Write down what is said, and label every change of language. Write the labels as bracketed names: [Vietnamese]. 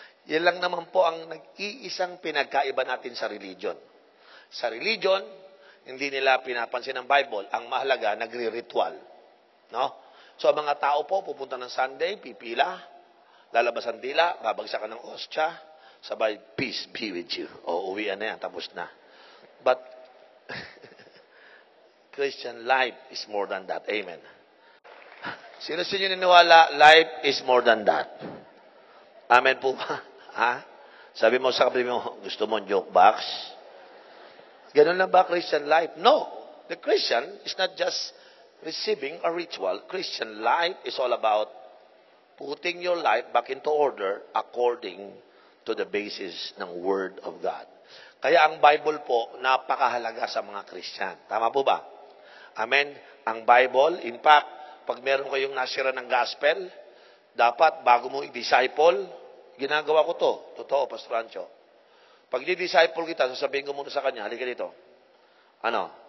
[Filipino] Yan lang naman po ang nag-iisang pinagkaiba natin sa religion. Sa religion, hindi nila pinapansin ng Bible. Ang mahalaga, nagre-ritual. No? So, ang mga tao po, pupunta ng Sunday, pipila, lalabas ang dila, babagsakan ng ostya, Sabay, [English] peace be with you. [Filipino] O, uwian na yan, tapos na. [English] But, Christian life is more than that. [Filipino] Amen. Sino sa inyo niniwala, [English] life is more than that? [Filipino] Amen po ba? Ha? Sabi mo sa kapatid mo, gusto mo joke box? Ganun lang ba Christian life? No. [English] The Christian is not just receiving a ritual. Christian life is all about putting your life back into order according to the basis ng Word of God. [Filipino] Kaya ang Bible po, napakahalaga sa mga Christian. Tama po ba? Amen? Ang Bible, in fact, pag meron kayong nasira ng gospel, dapat bago mo i-disciple, ginagawa ko to. Totoo, Pastor Ancho. Pag i-disciple kita, sasabihin ko muna sa kanya, halika dito. Ano?